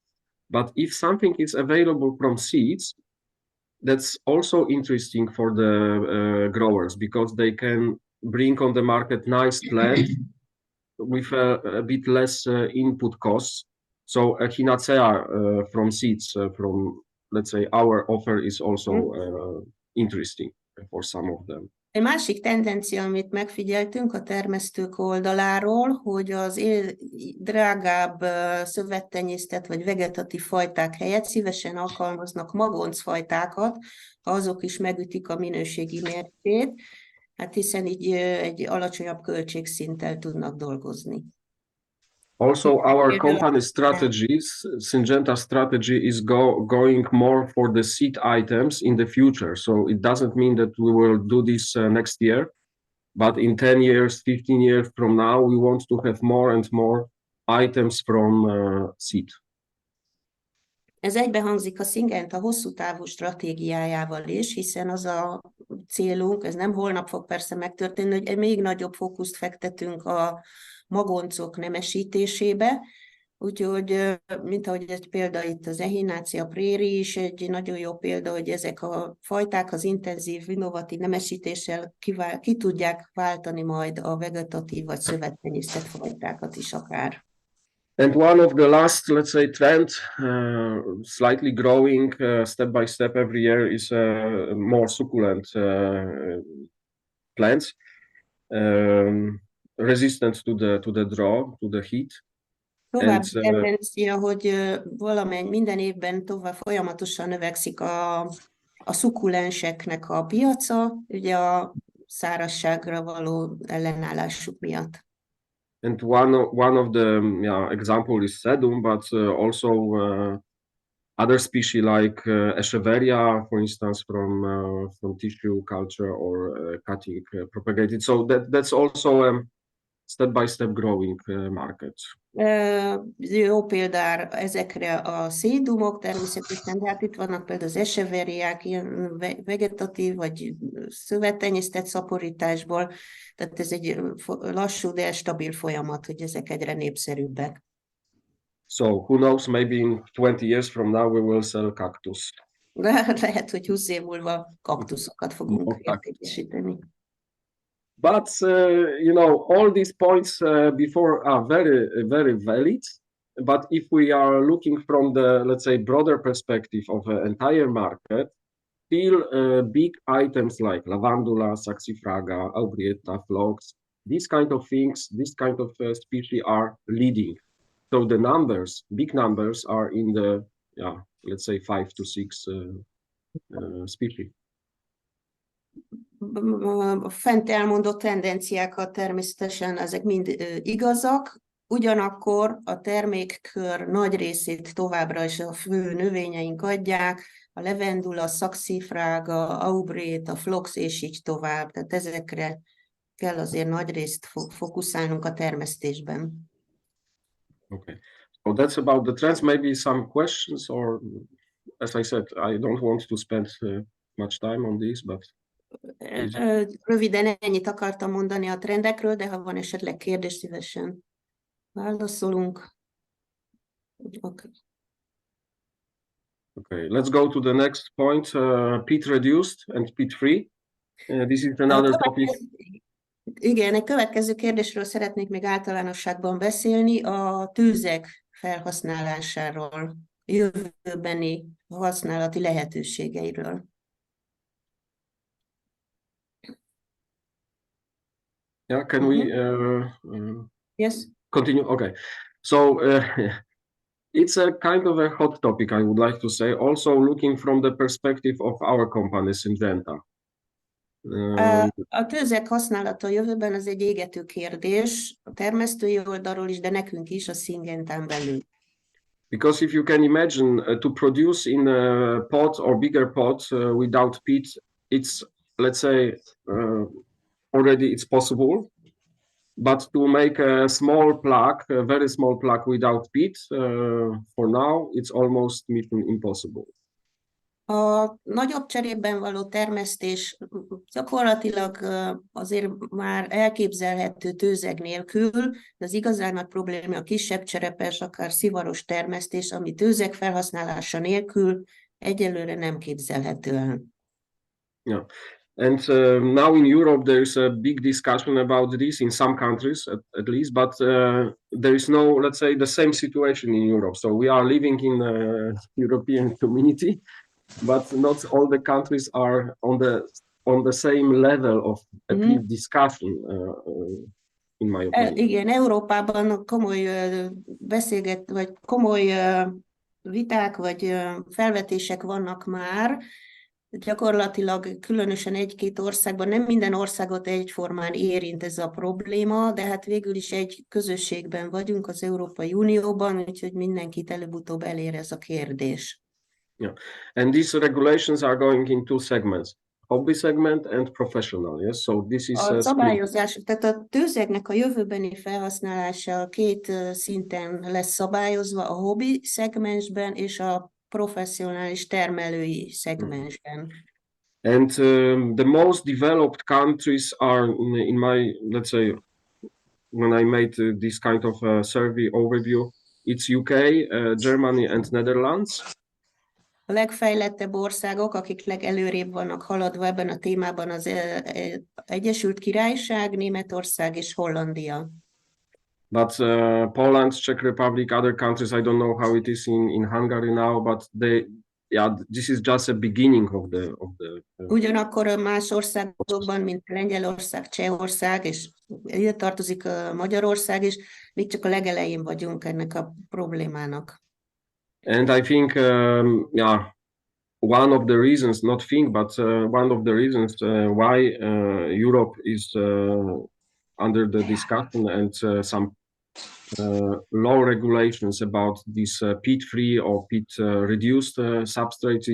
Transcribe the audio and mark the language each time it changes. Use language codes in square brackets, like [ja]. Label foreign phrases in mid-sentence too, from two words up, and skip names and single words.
[en] But if something is available from seeds, that's also interesting for the growers because they can bring on the market nice plants with a bit less input costs. So Echinacea from seeds, from, let's say, our offer is also interesting for some of them. [hu] Egy másik tendencia, amit megfigyeltünk a termesztők oldaláról, hogy az drágább szövettenyésztett vagy vegetatív fajták helyett szívesen alkalmaznak magoncfajtákat, ha azok is megütik a minőségi mércét, hát hiszen így egy alacsonyabb költségszinttel tudnak dolgozni. [en] Also, our company strategies, Syngenta strategy is going more for the seed items in the future. So it doesn't mean that we will do this next year, but in 10 years, 15 years from now, we want to have more and more items from seed. [hu] Ez egybehangzik a Syngenta hosszú távú stratégiájával is, hiszen az a célunk, ez nem holnap fog persze megtörténni, hogy egy még nagyobb fókuszt fektetünk a magoncok nemesítésébe, úgyhogy, mint ahogy egy példa itt az Echinacea prairie is egy nagyon jó példa, hogy ezek a fajták az intenzív, innovatív nemesítéssel ki tudják váltani majd a vegetatív vagy szövettenyésztett fajtákat is akár. [en] And one of the last, let's say, trend, slightly growing step by step every year is more succulent plants, resistant to the draw, to the heat. [hu] További tendencia, hogy minden évben tovább folyamatosan növekszik a szukulenseknek a piaca, ugye a szárazságra való ellenállásuk miatt. [en] And one of the example is sedum, but also other species like Echeveria, for instance, from tissue culture or cutting propagated. So that's also a step-by-step growing market. [hu] Jó példára ezekre a szédumok természetesen, de hát itt vannak például az eseveriák, ilyen vegetatív vagy szövettenyésztett szaporításból, tehát ez egy lassú, de stabil folyamat, hogy ezek egyre népszerűbbek. [en] So who knows, maybe in 20 years from now we will sell cactus. [hu] Lehet, hogy 20 év múlva kaktuszokat fogunk értékesíteni. [en] But you know, all these points before are very, very valid. But if we are looking from the, let's say, broader perspective of an entire market, still big items like lavandula, saxifraga, aubrietta, phlox, these kind of things, this kind of species are leading. So the numbers, big numbers, are in the, yeah, let's say 5 to 6 species. [hu] Fent elmondott tendenciákat természetesen ezek mind igazak, ugyanakkor a termékkör nagy részét továbbra is a fő növényeink adják, a levendula, szaxifrága, aubrietta, phlox és így tovább. Tehát ezekre kell azért nagy részt fókuszálnunk a termesztésben. [en] Okay, so that's about the trends. Maybe some questions, or as I said, I don't want to spend much time on this, but [hu] röviden ennyit akartam mondani a trendekről, de ha van esetleg kérdés, szívesen válaszolunk. [en] Okay, let's go to the next point. Peat reduced and peat free. This is another topic. [hu] Igen, egy következő kérdésről szeretnék még általánosságban beszélni, a tőzeg felhasználásáról, jövőbeni használati lehetőségeiről. [en] Yeah, can we yes. continue? Okay, so it's a kind of a hot topic, I would like to say, also looking from the perspective of our company, Syngenta. [hu] A tőzeg használata a jövőben az egy égető kérdés, a termesztői oldalról is, de nekünk is a Syngentán belül. [en] Because if you can imagine to produce in a pot or bigger pot without peat, it's, let's say, already it's possible, but to make a small plaque, a very small plaque without peat, for now, it's almost mission impossible. [hu] A nagyobb cserében való termesztés gyakorlatilag azért már elképzelhető tőzeg nélkül, de az igazán nagy probléma a kisebb cserepes, akár szivaros termesztés, ami tőzeg felhasználása nélkül egyelőre nem képzelhető el. [en] Yeah. And now in Europe, there is a big discussion about this in some countries, at least, but there is no, let's say, the same situation in Europe. So we are living in a European community, but not all the countries are on the same level of at least discussion, in my opinion. [hu] Igen, Európában komoly komoly viták vagy felvetések vannak már. Gyakorlatilag különösen egy-két országban, nem minden országot egyformán érint ez a probléma, de hát végül is egy közösségben vagyunk az Európai Unióban, úgyhogy mindenkit előbb-utóbb elér ez a kérdés. [en] Yeah, and these regulations are going in two segments, hobby segment and professional. Yes, so this is [hu] a szabályozás, tehát a tőzegnek a jövőbeni felhasználása két szinten lesz szabályozva, a hobby szegmensben és a professzionális termelői szegmensben. [en] And the most developed countries are in my, let's say, when I made this kind of survey overview, it's UK, Germany and Netherlands. [hu] A legfejlettebb országok, akik legelőrébb vannak haladva ebben a témában, az Egyesült Királyság, Németország és Hollandia. [en] But Poland, Czech Republic, other countries, I don't know how it is in Hungary now, but this is just a beginning of the. [hu] Ugyanakkor más országokban, mint Lengyelország, Csehország, és ide tartozik Magyarország is, még csak a legelején vagyunk ennek a problémának. [en] And I think, one of the reasons, not think, but one of the reasons why Europe is under the discussion and some law regulations about these peat-free or peat-reduced substrates.